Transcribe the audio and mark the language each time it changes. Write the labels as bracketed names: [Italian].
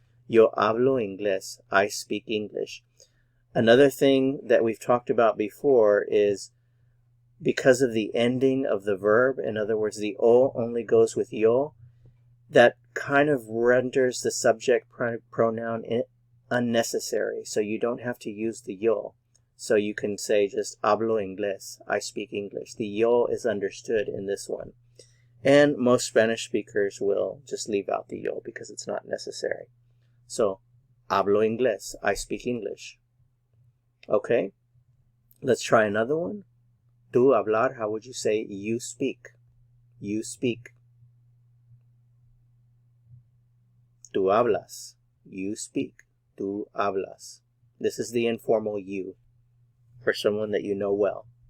[Spanish] Yo hablo inglés. [English] I speak English. Another thing that we've talked about before is because of the ending of the verb, in other words, the o only goes with yo, that kind of renders the subject pronoun unnecessary. So you don't have to use the yo. So you can say just [Spanish] hablo inglés, [English] I speak English. The yo is understood in this one. And most Spanish speakers will just leave out the yo because it's not necessary. So, [Spanish] hablo inglés, [English] I speak English. Okay, let's try another one. [Spanish] Tu hablar, [English] how would you say you speak? You speak. [Spanish] Tu hablas. [English] You speak. [Spanish] Tu hablas. [English] This is the informal you for someone that you know well.